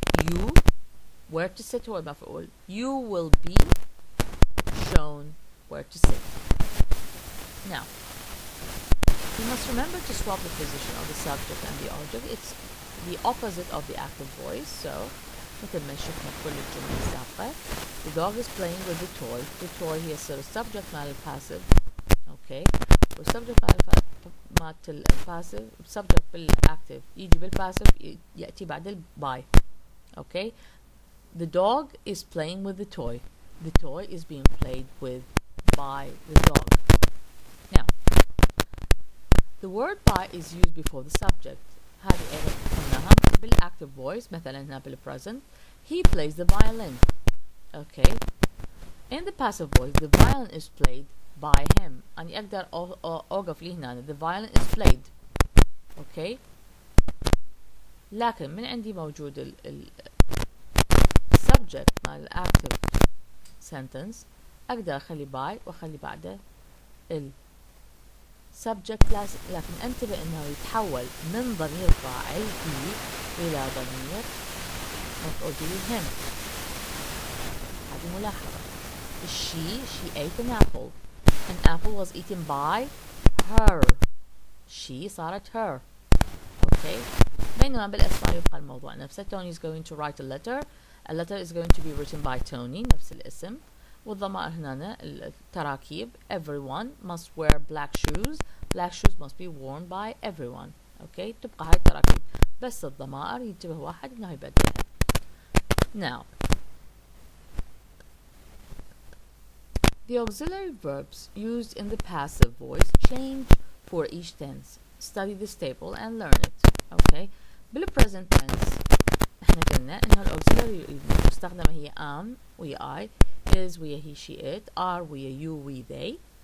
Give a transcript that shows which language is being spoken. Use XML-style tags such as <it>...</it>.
<en>You where to sit</en> <ar>هو المفعول.</ar> <en>You will be shown where to sit. Now, you must remember to swap the position of the subject and the object. It's the opposite of the active voice.</en> <ar>So, مثل ما شفنا كل الجملة السابقة.</ar> <en>The dog is playing with the toy. The toy</en> <ar>هي تصير</ar> <en>subject مع passive. Okay.</en> <ar>والسبجكت مع الباسيف subject بالactive يجي بالpassive يأتي بعد ال by.</ar> <en>Okay. The dog is playing with the toy. The toy is being played with by the dog. Now, the word by is used before the subject.</en> <ar>هذه أيضا قلناها بالactive voice. مثلا هنا</ar> <en>بالpresent he plays the violin. Okay. In the passive voice the violin is played by him.</en> <ar>أنا أقدر أوقف لي هنا</ar> <en>the violin is played. Okay.</en> <ar>لكن من عندي موجود ال subject مع ال active sentence أقدر أخلي by وأخلي بعده ال subject لكن انتبه انه يتحول من ضمير فاعل he الى ضمير مفعول به him. هذه ملاحظة.</ar> <en>She ate an apple. An apple was eaten by her. She صارت her. okay.</en> <ar>بينما بالأسماء يبقى الموضوع نفسه.</ar> <en>Tony is going to write a letter. A letter is going to be written by Tony,</en> <ar>نفس الاسم. والضمائر هنا التراكيب.</ar> <en>Everyone must wear black shoes. Black shoes must be worn by everyone.</en> <ar>Okay, تبقى هاي التراكيب. بس الضمائر ينتبه واحد انه يبدلها.</ar> <en>Now, the auxiliary verbs used in the passive voice change for each tense. Study this table and learn it. Okay, بالpresent tense</en> <ar>احنا قلنا انه الاوكسيلري المستخدمة هي</ar> <en>am ويا I, is ويا he she it, are ويا you we they.</en>